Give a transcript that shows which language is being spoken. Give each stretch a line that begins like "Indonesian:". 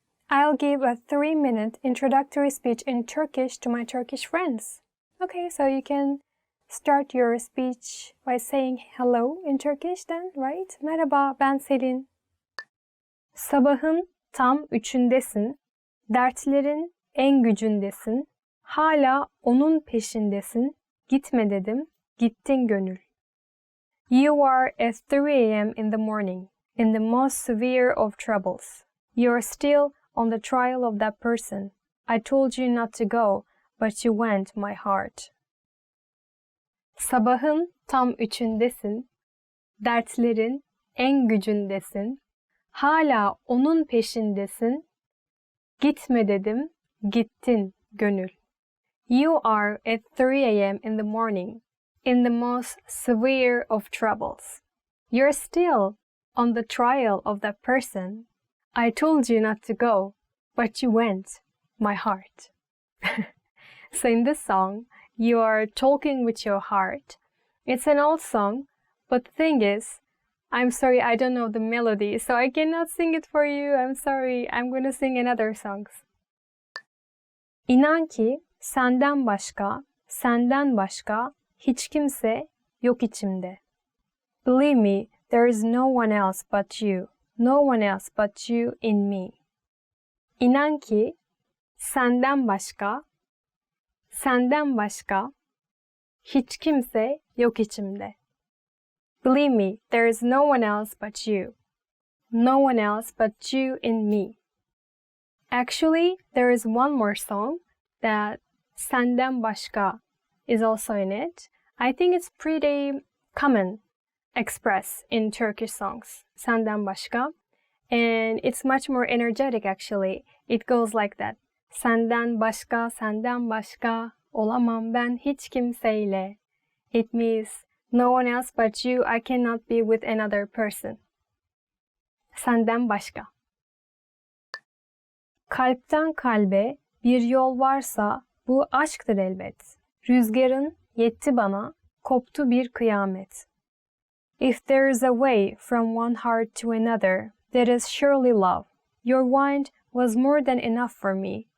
English: I'll give a 3-minute introductory speech in Turkish to my Turkish friends. Okay, so you can start your speech by saying hello in Turkish then, right?
Turkish: Merhaba, ben Selin. Sabahın tam 3'ündesin, dertlerin en gücündesin, hala onun peşindesin, gitme dedim, gittin gönül.
English: You are at 3 a.m. in the morning, in the most severe of troubles. You are still on the trial of that person. I told you not to go, but you went, my heart.
Turkish: Sabahın tam 3'ündesin, dertlerin en gücündesin, hala onun peşindesin, gitme dedim, gittin gönül.
English: You are at 3 a.m. in the morning, in the most severe of troubles. You're still on the trial of that person. I told you not to go, but you went, my heart. So in this song, you are talking with your heart. It's an old song, but the thing is, I'm sorry, I don't know the melody, so I cannot sing it for you. I'm sorry. I'm gonna sing another songs.
Turkish: İnan ki senden başka hiç kimse yok içimde.
English: Believe me, there is no one else but you. No one else but you in me.
Turkish: İnan ki senden başka hiç kimse yok içimde.
English: Believe me, there is no one else but you. No one else but you in me. Actually, there is one more song that
Turkish: senden başka
English: is also in it. I think it's pretty common express in Turkish songs,
Turkish: senden başka.
English: And it's much more energetic actually. It goes like that.
Turkish: Senden başka olamam ben hiç kimseyle.
English: It means no one else but you, I cannot be with another person.
Turkish: Senden başka. Kalpten kalbe bir yol varsa bu aşktır elbet. Rüzgarın yetti bana, koptu bir kıyamet.
English: If there is a way from one heart to another, that is surely love. Your wind was more than enough for me.